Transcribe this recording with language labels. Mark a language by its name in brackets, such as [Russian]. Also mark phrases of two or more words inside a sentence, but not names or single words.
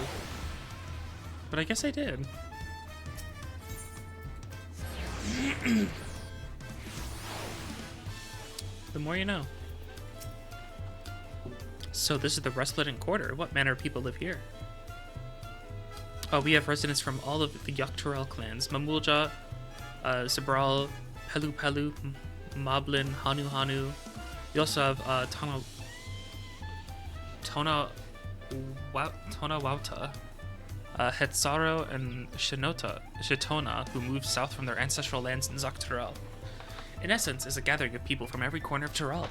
[English] But I guess I did. The more you know. So this is the Rustleton Quarter. What manner of people live here? Oh, we have residents from all of the Tural clans. Mamulja, Zabral, Pelu Pelu, Moblin, Hanu Hanu. We also have Tona Wauta, Hetzaro, and Shitona, who moved south from their ancestral lands in Tural. In essence, is a gathering of people from every corner of Tural.